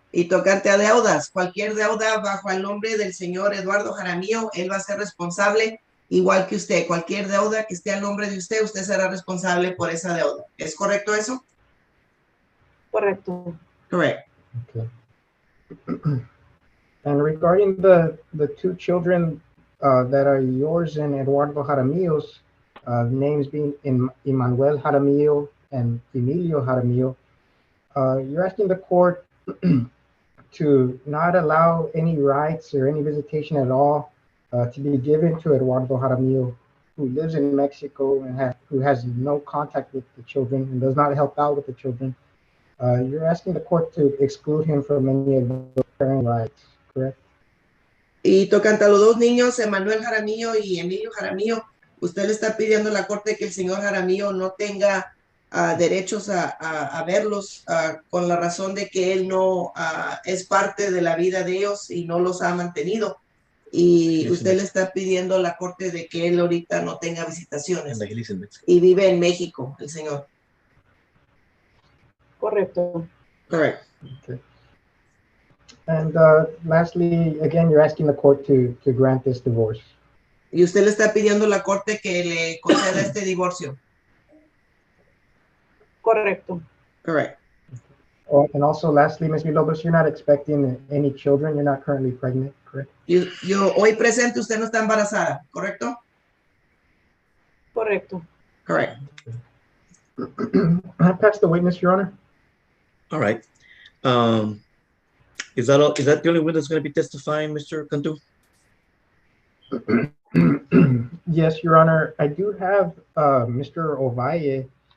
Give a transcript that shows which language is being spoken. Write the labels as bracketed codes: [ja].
[es] Y tocante a deudas, cualquier deuda bajo el nombre del señor Eduardo Jaramillo, él va a ser responsable igual que usted. Cualquier deuda que esté al nombre de usted, usted será responsable por esa deuda. ¿Es correcto eso? Correcto. [en] Correct. Okay. And regarding the two children that are yours and Eduardo Jaramillo's, names being Emmanuel Jaramillo and Emilio Jaramillo, you're asking the court to not allow any rights or any visitation at all to be given to Eduardo Jaramillo, who lives in Mexico and who has no contact with the children and does not help out with the children. You're asking the court to exclude him from any of those parent rights, correct? [es] Y tocante a los dos niños, Emmanuel Jaramillo y Emilio Jaramillo, usted le está pidiendo a la corte que el señor Jaramillo no tenga derechos a verlos con la razón de que él no es parte de la vida de ellos y no los ha mantenido. Y usted le está pidiendo a la corte de que él ahorita no tenga visitaciones. Y vive en México, el señor. Correcto. [en] Correct. Okay. And lastly, again, you're asking the court to grant this divorce. [es] Y usted le está pidiendo a la corte que le conceda este divorcio. Correcto. [en] Correct. Oh, and also, lastly, Ms. Villalobos, you're not expecting any children. You're not currently pregnant, correct? [es] Yo hoy presente, usted no está embarazada, ¿correcto? Correcto. [en] Correct. I pass the witness, Your Honor. All right. Is that all? Is that the only one that's going to be testifying, Mr. Cantu? Yes, Your Honor. I do have Mr. Ovalle,